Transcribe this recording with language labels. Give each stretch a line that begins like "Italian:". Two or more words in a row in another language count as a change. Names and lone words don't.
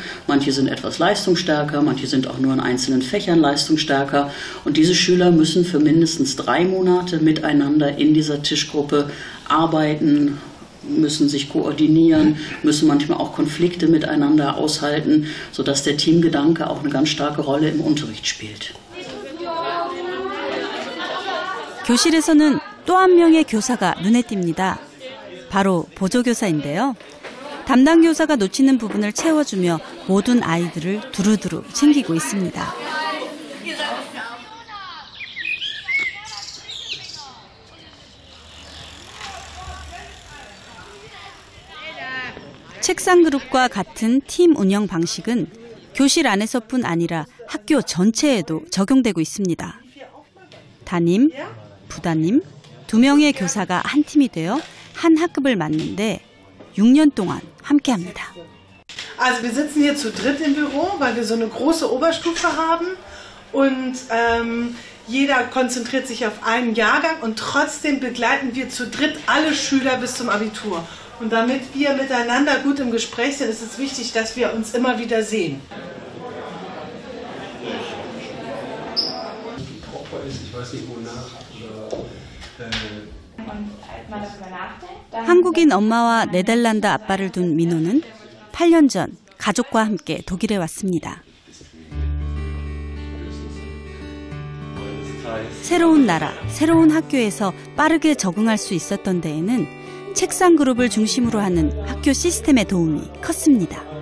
German: Manche sind etwas leistungsstärker, manche sind auch nur in einzelnen Fächern leistungsstärker. Und diese Schüler müssen für mindestens 3 Monate miteinander in dieser Tischgruppe arbeiten, müssen sich koordinieren, müssen manchmal auch Konflikte miteinander aushalten, sodass der Teamgedanke auch eine ganz starke Rolle im Unterricht spielt.
Korean: 교실에서는 또 한 명의 교사가 눈에 띕니다. 바로 보조교사인데요. 담당 교사가 놓치는 부분을 채워주며 모든 아이들을 두루두루 챙기고 있습니다. 책상 그룹과 같은 팀 운영 방식은 교실 안에서뿐 아니라 학교 전체에도 적용되고 있습니다. 담임, 부담임, 2명의 교사가 한 팀이 되어 한 학급을 맡는데 6년 동안 함께합니다.
German: Also wir sitzen hier zu dritt im Büro, weil wir so eine große Oberstufe haben und jeder konzentriert sich auf einen Jahrgang und trotzdem begleiten wir zu dritt alle Schüler bis zum Abitur. Und damit wir miteinander gut im Gespräch sind, ist es wichtig, dass wir uns immer wieder sehen. Ich weiß nicht wonach.
Korean: 한국인 엄마와 네덜란드 아빠를 둔 민호는 8년 전 가족과 함께 독일에 왔습니다. 새로운 나라, 새로운 학교에서 빠르게 적응할 수 있었던 데에는 책상 그룹을 중심으로 하는 학교 시스템의 도움이 컸습니다.